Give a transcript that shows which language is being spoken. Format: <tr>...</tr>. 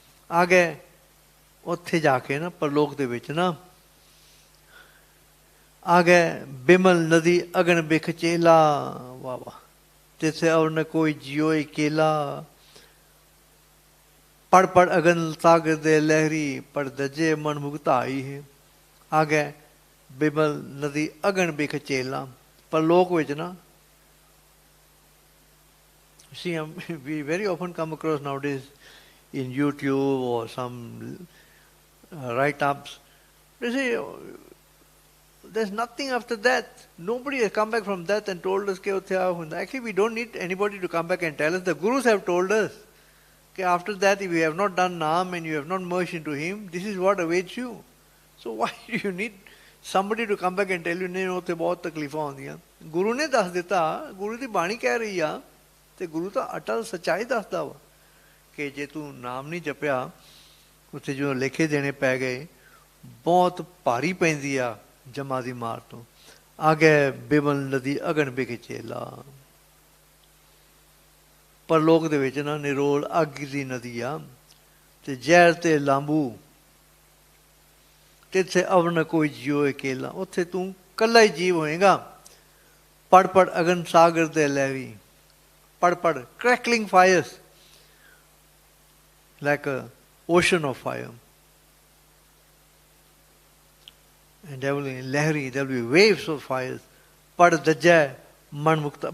<pa>ਆ ਗਏ ਉੱਥੇ ਜਾ ਕੇ ਨਾ ਪਰਲੋਕ ਦੇ ਵਿੱਚ ਨਾ ਆ ਗਏ। ਬਿਮਲ ਨਦੀ ਅਗਨ ਬਿਖ ਚੇਲਾ, ਵਾਹ ਵਾਹ, ਤਿਥੇ ਔਰ ਨ ਕੋਈ ਜਿਉ ਕੇਲਾ। ਪੜ ਪੜ ਅਗਨ ਸਾਗਰ ਦੇ ਲਹਿਰੀ, ਪੜ ਦਜੇ ਮਨ ਮੁਗਤਾਈ ਹੈ। ਆ ਗਏ ਬਿਮਲ ਨਦੀ ਅਗਨ ਬਿਖ ਚੇਲਾ। ਪਰਲੋਕ ਵਿੱਚ ਨਾ,</pa> <en>see, we very often come across nowadays in YouTube or some write-ups, they say, there's nothing after that. Nobody has come back from that and told us, actually we don't need anybody to come back and tell us. The Gurus have told us, after that if you have not done Naam and you have not merged into him, this is what awaits you. So why do you need somebody to come back and tell you,</en> <pa>ਨਹੀਂ ਉੱਥੇ ਬਹੁਤ ਤਕਲੀਫਾਂ ਆਉਂਦੀਆਂ? ਗੁਰੂ ਨੇ ਦੱਸ ਦਿੱਤਾ, ਗੁਰੂ ਦੀ ਬਾਣੀ ਕਹਿ ਰਹੀ ਆ, ਤੇ ਗੁਰੂ ਤਾਂ ਅਟਲ ਸੱਚਾਈ ਦੱਸਦਾ ਵਾ ਕਿ ਜੇ ਤੂੰ ਨਾਮ ਨਹੀਂ ਜਪਿਆ, ਉੱਥੇ ਜਦੋਂ ਲੇਖੇ ਦੇਣੇ ਪੈ ਗਏ, ਬਹੁਤ ਭਾਰੀ ਪੈਂਦੀ ਆ ਜਮਾ ਦੀ ਮਾਰ ਤੋਂ। ਆ ਗਏ ਬਿਮਲ ਨਦੀ ਅਗਨ ਬਿਖ ਚੇਲਾ। ਪਰਲੋਕ ਦੇ ਵਿੱਚ ਨਾ ਨਿਰੋਲ ਅੱਗ ਦੀ ਨਦੀ ਆ, ਤੇ ਜ਼ਹਿਰ ਤੇ ਲਾਂਬੂ, ਤਿੱਥੇ ਅਵਨ ਕੋਈ ਜਿਉ ਅਕੇਲਾ। ਉੱਥੇ ਤੂੰ ਇਕੱਲਾ ਹੀ ਜੀਵ ਹੋਏਗਾ। ਪੜ ਪੜ ਅਗਨ ਸਾਗਰ ਦੇ ਲਹਿਰੀ, pad pad,</pa> <en>crackling fires, like an ocean of fire. And there will be lahri, there will be waves of fires.</en> <pa>Pad dajjai, manmukta.</pa>